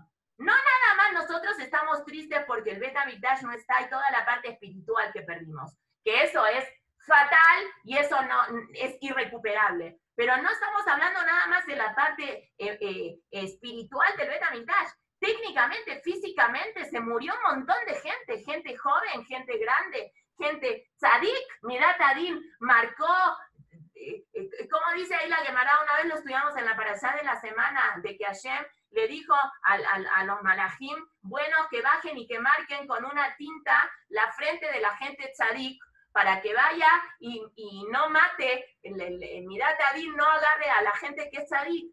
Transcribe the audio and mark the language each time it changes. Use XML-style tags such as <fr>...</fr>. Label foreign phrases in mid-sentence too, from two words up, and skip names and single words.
<es>No nada más nosotros estamos tristes porque el Bet HaMikdash no está y toda la parte espiritual que perdimos, que eso es fatal y eso no es irrecuperable. Pero no estamos hablando nada más de la parte espiritual del Bet HaMikdash. Técnicamente, físicamente, se murió un montón de gente joven, gente grande, gente tzadik.</es> <he>מידת הדין</he> <es>marcó, como dice ahí la Gemara, una vez lo estudiamos en la parashá de la semana, de que Hashem le dijo a los malajim, bueno, que bajen y que marquen con una tinta la frente de la gente tzadik, para que vaya y no mate,</es> <he>מידת הדין</he> <es>no agarre a la gente que es tzadik.</es>